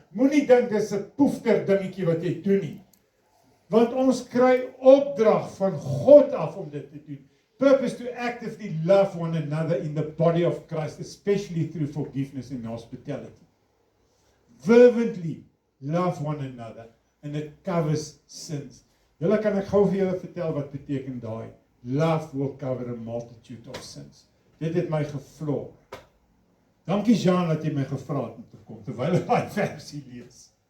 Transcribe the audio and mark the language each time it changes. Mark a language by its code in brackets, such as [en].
[af] Moenie dink dis 'n poefter dingetjie wat jy doen nie. Want ons kry opdrag van God af om dit te doen. [en] Purpose to actively love one another in the body of Christ, especially through forgiveness and hospitality. Fervently love one another, and it covers sins. [af] Julle kan ek gou vir julle vertel wat beteken daai. [en] Love will cover a multitude of sins. [af] Dit het my gevloer. Dankie Jean dat jy my gevra het om te kom terwyl ek daai versie lees.